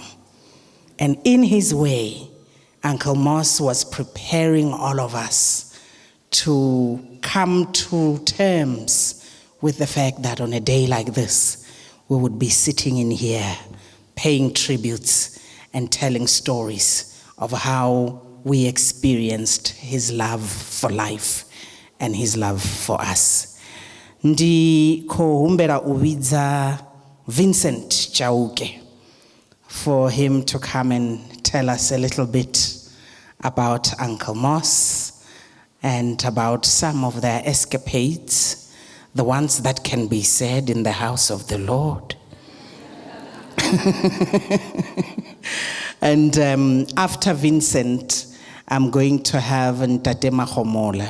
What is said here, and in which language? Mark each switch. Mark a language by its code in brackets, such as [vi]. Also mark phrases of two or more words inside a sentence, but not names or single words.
[en] And in his way, Uncle Moss was preparing all of us to come to terms with the fact that on a day like this, we would be sitting in here paying tributes and telling stories of how we experienced his love for life and his love for us. [ve] Ndi kohumbera uwidza [en] Vincent Chauke for him to come and tell us a little bit about Uncle Moss and about some of their escapades, the ones that can be said in the house of the Lord. And after Vincent, I'm going to have Ndanduleni Marole.